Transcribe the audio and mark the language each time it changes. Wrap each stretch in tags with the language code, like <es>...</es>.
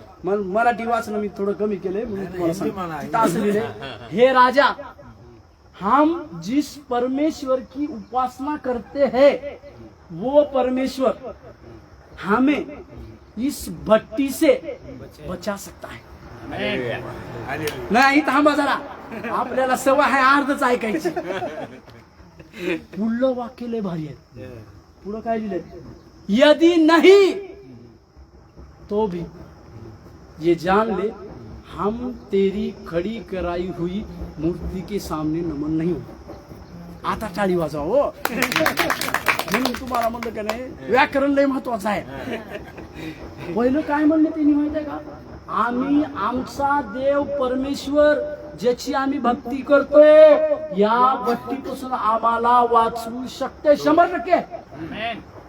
<mr>मराठी वाचन मी थोडं कमी केलंय म्हणून तुम्हाला सांगतो. असं लिहिले,</mr> <hi>हे राजा हम जिस परमेश्वर की उपासना करते हैं वो परमेश्वर हमें इस भट्टी से बचा सकता है.</hi> <mr>नाही थांबा जरा, आपल्याला सवय आहे अर्धच ऐकायची. पुढलं वाक्य लय भारी आहे. पुढं काय लिहिलंय,</mr> <hi>यदि नहीं तो भी ये जान ले हम तेरी खड़ी कराई हुई मूर्ति के सामने नमन नहीं हो.</hi> <mr>आता टाळी वाजवा हो. म्हणून तुम्हाला म्हणलं का नाही, व्याकरण लय महत्वाचं आहे. पहिलं काय म्हणले त्यांनी माहित आहे का, आम्ही आमचा देव परमेश्वर ज्याची आम्ही भक्ती करतोय या भक्तीपासून आम्हाला वाचवू शकते 100%.</mr>